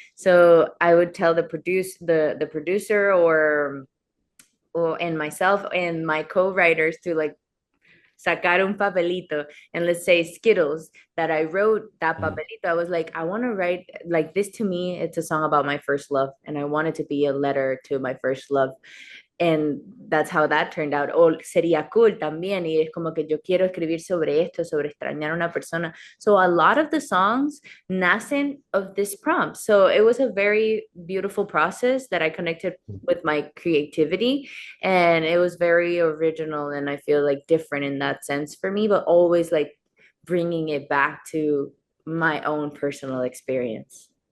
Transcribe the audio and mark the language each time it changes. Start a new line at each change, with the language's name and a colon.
English: So I would tell the producer or and myself and my co-writers to like
Spanish: sacar un papelito
English: and let's say Skittles that I wrote that Mm.
Spanish: papelito.
English: I was like, I want to write like this. To me, it's a song about my first love, and I want it to be a letter to my first love. And that's how that turned out.
Spanish: O sería cool también, y es como que yo quiero escribir sobre esto, sobre extrañar a una persona.
English: So a lot of the songs nacen of this prompt. So it was a very beautiful process that I connected with my creativity, and it was very original and I feel like different in that sense for me, but always like bringing it back to my own personal experience.